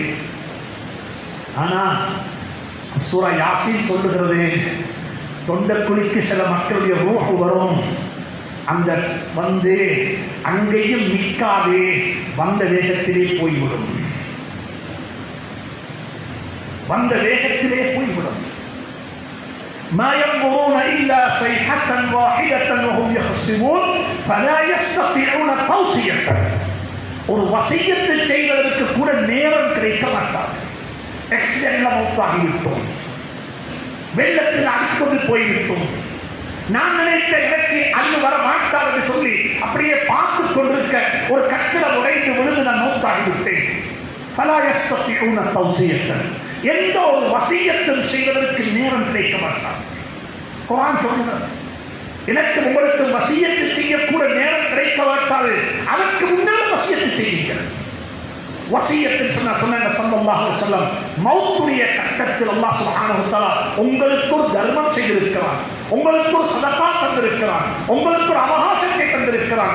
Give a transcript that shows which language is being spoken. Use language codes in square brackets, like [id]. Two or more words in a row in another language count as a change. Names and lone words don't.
[ta] ஆனா சூரா யாசீன் சொல்லுகிறது, தொண்டைக்குழிக்கு சில மக்களுடைய ரூஹ் வரும். அந்த வந்து அங்கேயும் நிற்காது, வந்த வேகத்திலே போய்விடும். வந்த வேகத்திலே போய்விடும். [ar] ما ينظرون إلا صيحة واحدة وهم يخصمون فلا يستطيعون توصية. [ta] ஒரு வசியத்தை செய்வதற்கு கூட நேரம் கிடைக்க மாட்டார். எக்ஸிடென்ட்ல மௌத்தாகிவிட்டோம், வெள்ளத்தில் அடிக்கொண்டு போய்விட்டோம், நான் நினைத்த எனக்கு அங்கு வர மாட்டார் என்று சொல்லி அப்படியே பார்த்து கொண்டிருக்க ஒரு கட்டிடம் உடைந்து விழுந்து நான் மௌத்தாகிவிட்டேன். [ar] فلا يستطيعون توصية. [ta] எந்த ஒரு வசியத்தும் செய்வதற்கு நேரம் கிடைக்க மாட்டார். குர்ஆன் சொல்கிறது, எனக்கு உங்களுக்கு வசியத்து செய்யக்கூட நேரம் கிடைக்க மாட்டாது. அதற்கு முன்னால் வசியத்து செய்யுங்கள். வசியத்தில் சொன்னாங்க [ar] صلى الله عليه وسلم, [ta] மௌத்துடைய கட்டத்தில் [ar] الله سبحانه وتعالى [ta] உங்களுக்கு ஒரு தர்மம் செய்திருக்கிறான், உங்களுக்கு ஒரு சதகா தந்திருக்கிறான், உங்களுக்கு ஒரு அவகாசத்தை தந்திருக்கிறான்.